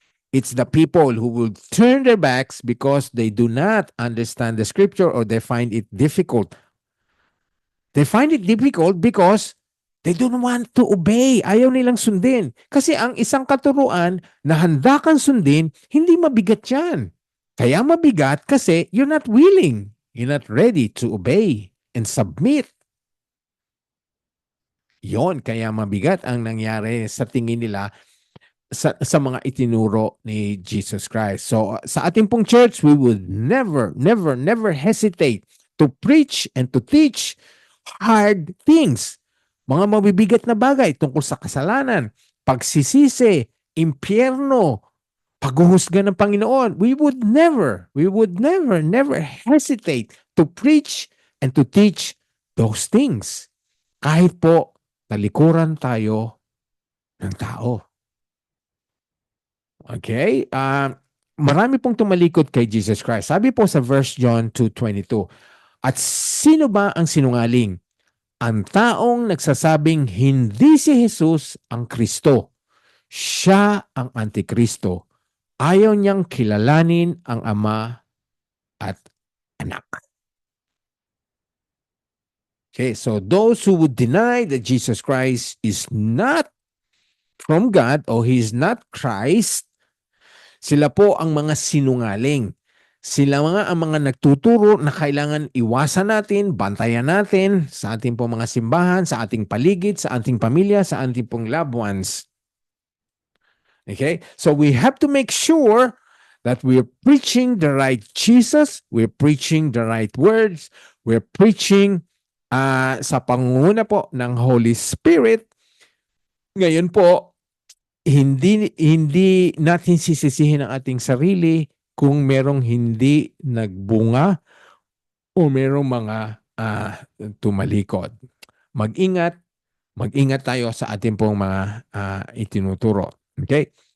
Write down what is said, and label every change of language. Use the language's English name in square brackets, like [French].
[English] It's the people who will turn their backs because they do not understand the scripture or they find it difficult. They find it difficult because they don't want to obey. [Filipino] Ayaw nilang sundin. Kasi ang isang katuruan na handa kang sundin, hindi mabigat yan. Kaya mabigat kasi [English] you're not willing. You're not ready to obey and submit. [Filipino] Yon, kaya mabigat ang nangyari sa tingin nila sa mga itinuro ni Jesus Christ. [English] So [Filipino] sa ating pong [English] church, we would never hesitate to preach and to teach hard things. [Filipino] Mga mabibigat na bagay tungkol sa kasalanan, pagsisisi, impyerno, paghuhusga ng Panginoon. [English] We would never hesitate to preach and to teach those things. [Filipino] Kahit po talikuran tayo ng tao. Okay? Marami pong tumalikod kay Jesus Christ. Sabi po sa verse John 2:22, at sino ba ang sinungaling? Ang taong nagsasabing hindi si Jesus ang Kristo. Siya ang Antikristo. Ayaw niyang kilalanin ang Ama at Anak. [English] Okay, so those who would deny that Jesus Christ is not from God or He is not Christ, [Filipino] sila po ang mga sinungaling. Sila ang mga nagtuturo na kailangan iwasan natin, bantayan natin sa ating pong mga simbahan, sa ating paligid, sa ating pamilya, sa ating pong loved ones. [English] Okay? So we have to make sure that we're preaching the right Jesus, we're preaching the right words, we're preaching [Filipino] sa pangunguna po ng [English] Holy Spirit. [Filipino] Ngayon po, hindi natin sisisihin ang ating sarili kung merong hindi nagbunga o merong mga tumalikod. Mag-ingat tayo sa ating pong mga itinuturo. Okay?